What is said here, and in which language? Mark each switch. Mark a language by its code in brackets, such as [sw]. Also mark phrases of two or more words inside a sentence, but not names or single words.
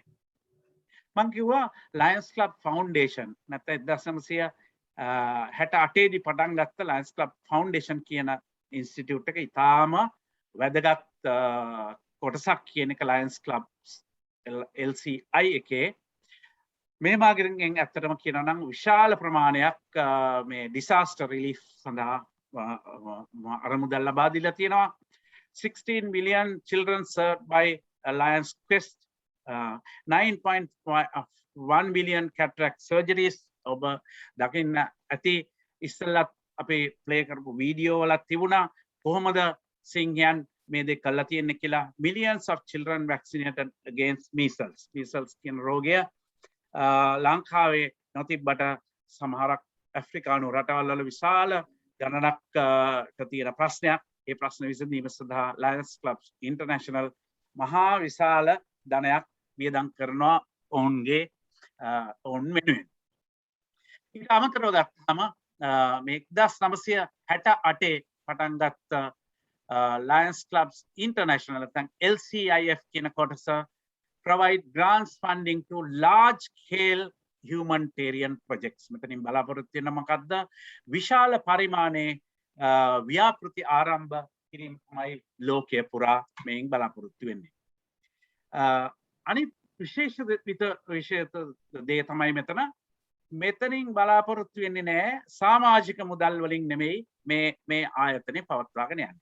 [si] මම කිව්වා ලයන්ස් ක්ලබ් ෆවුන්ඩේෂන් නැත්නම් 1968 දී පටන් ගත්ත ලයන්ස් ක්ලබ් ෆවුන්ඩේෂන් කියන ඉන්ස්ටිටියුට් එක ඉතාම වැදගත් කොටසක් කියන එක ලයන්ස් ක්ලබ් LCI එකේ මේ මාර්ගෙන් ඇත්තටම කියනවා නම් විශාල ප්‍රමාණයක් මේ [en] disaster relief [si] සඳහා අරමුදල් ලබා දීලා තියෙනවා. [en] 16 million children served by Lions Quest, 9.1 million cataract surgeries. [si] ඔබ දකින්න ඇති ඉස්සෙල්ලත් අපි ප්ලේ කරපු වීඩියෝ වලත් තිබුණා කොහොමද සිංහයන් මේ දෙක කරලා තියෙන්නේ කියලා. [en] Millions of children vaccinated against measles. [si] measles කියන රෝගය ලංකාවේ නොතිබ්බට සමහරක් ඇෆ්‍රිකානු රටවල් වල විශාල ගණනක් තියෙන ප්‍රශ්නයක්. ඒ ප්‍රශ්න විසඳීම සඳහා Lions Club International මහා විශාල ධනයක් වියදම් කරනවා ඔවුන්ගේ ඔවුන් වෙනුවෙන්. ඊට අමතරව ගත්තාම මේ 1968 පටන් ගත්ත Lions Clubs International නැත්නම් LCIF කියන කොටස [en] provide grants funding to large scale humanitarian projects. [si] මෙතනින් බලාපොරොත්තු වෙන මොකද්ද? විශාල පරිමාණයේ ව්‍යාපෘති ආරම්භ කිරීම තමයි ලෝකයේ පුරා මේන් බලාපොරොත්තු වෙන්නේ. අනිත් විශේෂ දේ තමයි මෙතනින් බලාපොරොත්තු වෙන්නේ නැහැ සමාජික මුදල් වලින් නෙමෙයි මේ ආයතනේ පවත්වාගෙන යන්නේ.